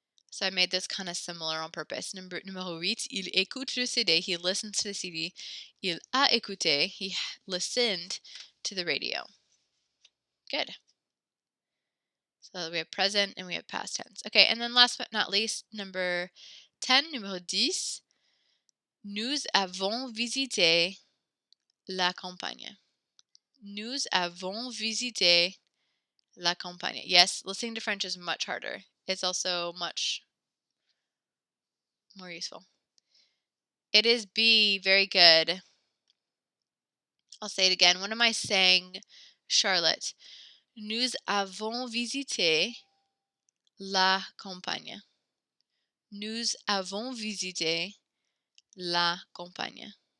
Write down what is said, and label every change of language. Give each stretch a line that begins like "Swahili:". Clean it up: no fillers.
English: So I made this kind of similar on purpose. Numéro 8,
French: il écoute le CD.
English: He listens to the CD.
French: Il a écouté.
English: He listened to the radio. Good. So we have present and we have past tense. Okay, and then last but not least, number 10, numéro 10.
French: Nous avons visité la campagne. Nous avons visité La campagne.
English: Yes, listening to French is much harder. It's also much more useful. It is B. Very good. I'll say it again. What am I saying, Charlotte?
French: Nous avons visité la campagne. Nous avons visité la campagne.